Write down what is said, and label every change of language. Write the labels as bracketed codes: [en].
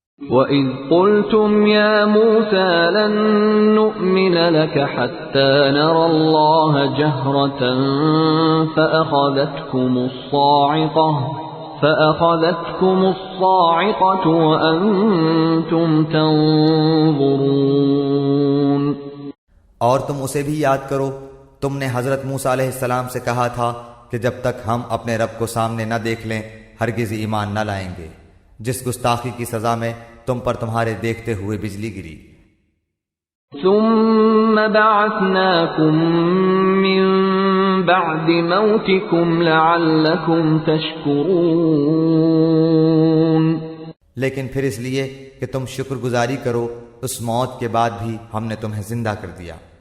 [ar] وَإِذْ قُلْتُمْ يَا مُوسَى لَن نُّؤْمِنَ لَكَ حَتَّى نَرَى اللَّهَ جَهْرَةً فَأَخَذَتْكُمُ الصَّاعِقَةُ وَأَنْتُمْ تَنْظُرُونَ۔ [ur] اور تم اسے بھی یاد کرو، تم نے حضرت موسیٰ علیہ السلام سے کہا تھا کہ جب تک ہم اپنے رب کو سامنے نہ دیکھ لیں ہرگز ایمان نہ لائیں گے۔ جس گستاخی کی سزا میں تم پر تمہارے دیکھتے ہوئے بجلی گری۔ [ar] ثم بعثناكم من بعد موتكم لعلكم تشكرون، [ur] لیکن پھر اس لیے کہ تم شکر گزاری کرو، اس موت کے بعد بھی ہم نے تمہیں زندہ کر دیا۔